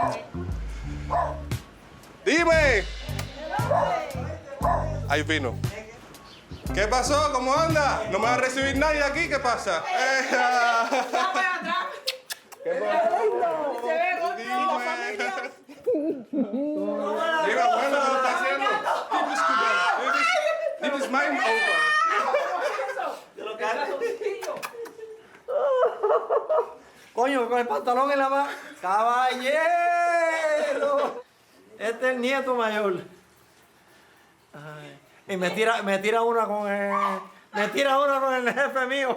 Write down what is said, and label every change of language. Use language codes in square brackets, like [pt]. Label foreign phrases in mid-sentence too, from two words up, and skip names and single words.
[es] ¡Dime! Ahí vino. ¿Qué pasó? ¿Cómo anda? ¿No me va a recibir nadie aquí? ¿Qué pasa? ¿Qué pasa? Mira, abuelo, ¿qué lo está haciendo? [nl] Dit is mijn opa. [es] Coño, con el pantalón en la mano. ¡Caballero! Este es el nieto mayor. Ay. Y me tira una con el... Me tira una con el jefe mío.